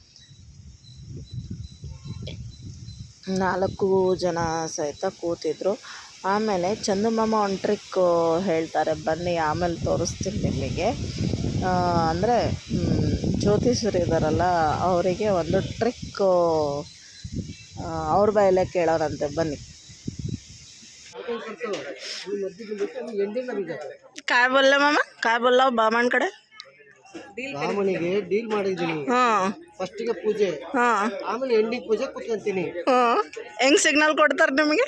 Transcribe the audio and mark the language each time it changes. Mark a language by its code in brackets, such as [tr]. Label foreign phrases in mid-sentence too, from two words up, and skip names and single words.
[kn] 4 ಜನ ಸಹಿತ ಕೂತಿದ್ರು. ಆಮೇಲೆ ಚಂದು ಮಾಮ ಒಂದು ಟ್ರಿಕ್ ಹೇಳ್ತಾರೆ, ಬನ್ನಿ ಆಮೇಲೆ ತೋರಿಸ್ತೀನಿ ನಿಮಗೆ. ಅಂದರೆ ಜ್ಯೋತಿಷರು ಇದ್ದಾರಲ್ಲ, ಅವರಿಗೆ ಒಂದು ಟ್ರಿಕ್ ಅವ್ರ ಬಾಯಲ್ಲೇ ಕೇಳೋರಂತೆ, ಬನ್ನಿ. [mr] काय बोलला मामा, काय बोलला [kn] ಬಾಮಣ್ಣ ರಾಮನಿಗೆ ಡೀಲ್ ಮಾಡಿದ್ದೀನಿ. ಫಸ್ಟಿಗೆ ಪೂಜೆ, ಆಮೇಲೆ ಎಂಡಿಂಗ್ ಪೂಜೆ ಕೂತ್ಕೊಂತೀನಿ. ಹೆಂಗ್ ಸಿಗ್ನಲ್ ಕೊಡ್ತಾರೆ ನಿಮಗೆ?